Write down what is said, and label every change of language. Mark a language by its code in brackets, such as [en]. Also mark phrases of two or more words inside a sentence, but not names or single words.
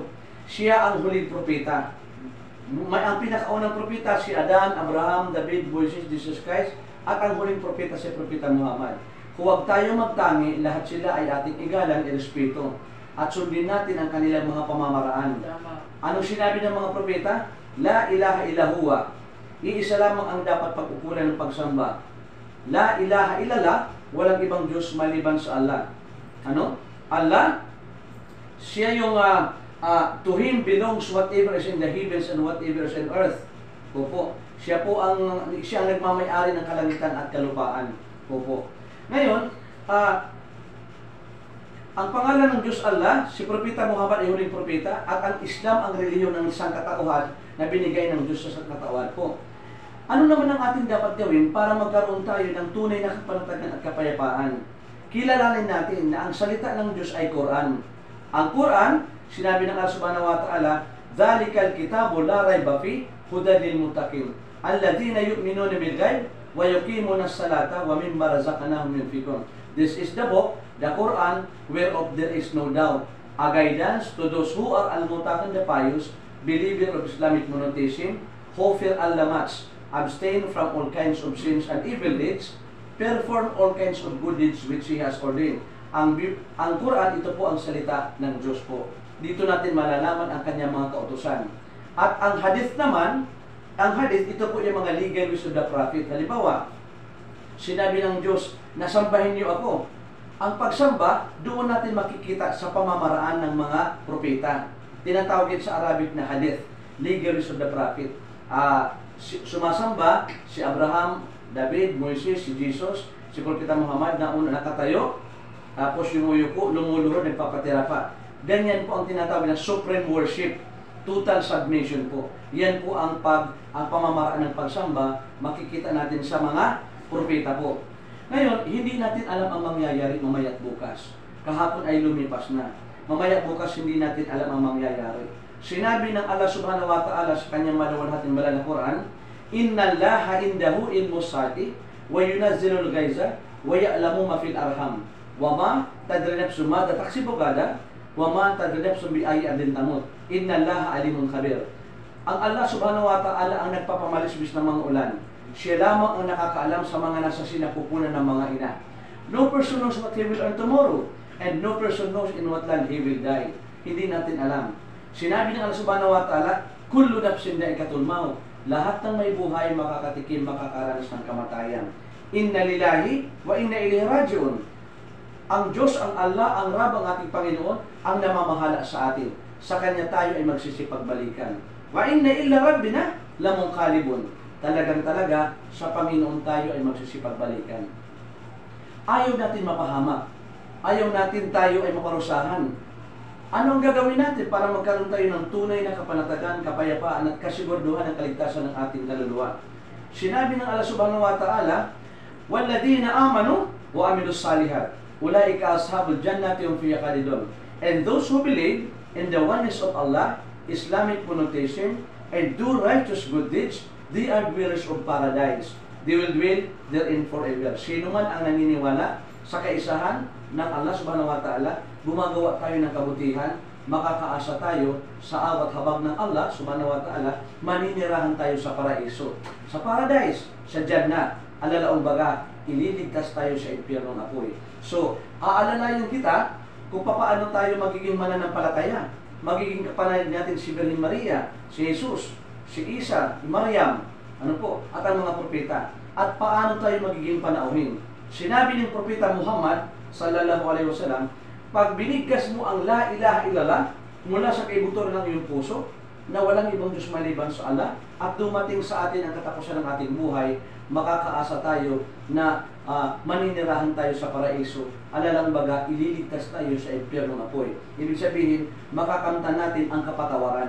[tl] Siya ang huling propeta. Ang pinakaunang propeta si Adan, Abraham, David, Moises, Jesus Christ, at ang huling propeta si Propeta Muhammad. Huwag tayo magtangi, lahat sila ay ating igalang, irespeto, at sundin natin ang kanilang mga pamamaraan. Anong sinabi ng mga propeta? [ar] لا إله إلا هو. [tl] Iisa lamang ang dapat pag-ukulan ng pagsamba. [ar] لا إله إلا الله, [tl] walang ibang Diyos maliban sa Allah. Ano? [en] Allah, [tl] siya yung [en] to Him belongs whatever is in the heavens and whatever is in earth. [tl] Opo. Siya ang nagmamay-ari ng kalangitan at kalupaan. Opo. Ngayon, ang pangalan ng Diyos Allah, si Propeta Muhammad ay huling propeta, at ang Islam ang relihiyon ng sangkatauhan na binigay ng Diyos sa sangkatauhan po. Ano naman ang ating dapat gawin para magkaroon tayo ng tunay na kapanatagan at kapayapaan? Kilalanin natin na ang salita ng Diyos ay Quran. Ang Quran, sinabi ng [ar] الله سبحانه وتعالى ذلك الكتاب لا ريب في هدى للمتقين الذين يؤمنون بالغيب ويقيمون الصلاة ومما رزقناهم ينفقون. [en] This is the book, the Quran, whereof there is no doubt, a guidance to those who are al-muttaqin, the pious, believer of Islamic monotheism, who fear Allah much, abstain from all kinds of sins and evil deeds, perform all kinds of good deeds which He has ordained. [tl] Ang Quran, ito po ang salita ng Diyos po. Dito natin malalaman ang kanyang mga kautusan. At ang hadith naman, ang hadith, ito po yung mga [en] legal wisdom of the prophet. [tl] Halimbawa, sinabi ng Diyos, nasambahin niyo ako. Ang pagsamba, doon natin makikita sa pamamaraan ng mga propeta. Tinatawag sa Arabic na hadith, [en] legal wisdom of the prophet. [tl] Sumasamba si Abraham, David, Moises, si Jesus, si Propeta Muhammad na una nakatayo, tapos yumuyuko, lumuluhod, nagpapatira pa. Ganyan po ang tinatawag na [en] supreme worship. Total submission po. [tl] Yan po ang pamamaraan ng pagsamba, makikita natin sa mga propeta po. Ngayon, hindi natin alam ang mangyayari mamaya't bukas. Kahapon ay lumipas na. Mamaya't bukas hindi natin alam ang mangyayari. Sinabi ng Allah [ar] سبحانه وتعالى [tl] sa kanyang maluwalhating banal na Quran, [ar] إن الله عنده علم الساعة وينزل الغيث ويعلم ما في الأرحام وما تدري نفس ما تكسب غدا وما تدري نفس بأي أرض تموت. إن الله عليم خبير. [tl] Ang Allah [ar] سبحانه وتعالى [tl] ang nagpapamalisbis ng mga ulan. Siya lamang ang nakakaalam sa mga nasa sinapupunan ng mga ina. [en] No person knows what he will earn tomorrow, and no person knows in what land he will die. [tl] Hindi natin alam. Sinabi ng [ar] الله سبحانه وتعالى كل نفس ذائقة الموت. [tl] Lahat ng may buhay makakatikim, makakaranas ng kamatayan. [ar] إنا لله وإنا إليه راجعون. [tl] Ang Diyos, ang Allah, ang Rab, ang ating Panginoon, ang namamahala sa atin. Sa Kanya tayo ay magsisipagbalikan. [ar] وإنا إلى ربنا لمنقلبون. [tl] Talagang-talaga, sa Panginoon tayo ay magsisipagbalikan. Ayaw natin mapahamak. Ayaw natin tayo ay maparusahan. Anong gagawin natin para magkaroon tayo ng tunay na kapanatagan, kapayapaan at kasiguraduhan ng kaligtasan ng ating kaluluwa? Sinabi ng [ar] الله سبحانه وتعالى, وَالَّذِينَ آمَنُوا وَعَمِلُوا الصَّالِحَاتِ أُولَٰئِكَ أَصْحَابُ الْجَنَّةِ هُمْ فِيهَا خَالِدُونَ. [en] And those who believe in the oneness of Allah, Islamic monotheism, and do righteous good deeds, they are dwellers of paradise. They will dwell therein forever. [tl] Sino man ang naniniwala sa kaisahan ng Allah [ar] سبحانه وتعالى, [tl] gumagawa tayo ng kabutihan, makakaasa tayo sa awat habag ng Allah [ar] سبحانه وتعالى, [tl] maninirahan tayo sa paraiso. Sa paradise, sa Jannah, alalaong baga, ililigtas tayo sa impyerno ng apoy. So, aalalayan kita kung paano tayo magiging mananampalataya. Magiging kapanalig natin si Virgin Maria, si Jesus, si Isa, si Maryam, at ang mga propeta. At paano tayo magiging panauhin. Sinabi ng propeta Muhammad [ar] صلى الله عليه وسلم, [tl] pag binigkas mo ang [ar] لا إله إلا الله [tl] mula sa kaibuturan ng iyong puso, na walang ibang Diyos maliban sa Allah, at dumating sa atin ang katapusan ng ating buhay, makakaasa tayo na maninirahan tayo sa paraiso. Alalang baga, ililigtas tayo sa impyerno ng apoy. Ibig sabihin, makakamtan natin ang kapatawaran.